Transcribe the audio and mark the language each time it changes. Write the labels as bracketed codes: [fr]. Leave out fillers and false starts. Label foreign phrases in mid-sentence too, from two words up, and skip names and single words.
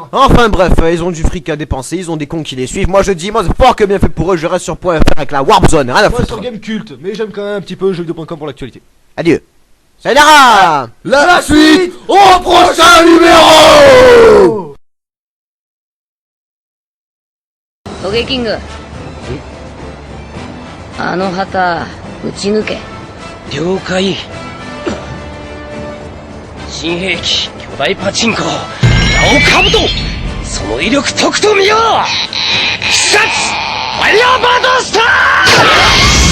[fr] Enfin bref, ils ont du fric à dépenser, ils ont des cons qui les suivent, moi je dis, moi c'est fort que bien fait pour eux, je reste sur .fr avec la Warp Zone, rien à Moi foutre. sur Gamecult, mais j'aime quand même un petit peu jeuxvideo.com pour l'actualité. Adieu. Sayonara. La suite au prochain numéro. [ja] トゲキング。あの旗撃ち抜け。了解。新兵器巨大パチンコラオカブト、その威力とくと見よう。必殺ファイヤーバードスター。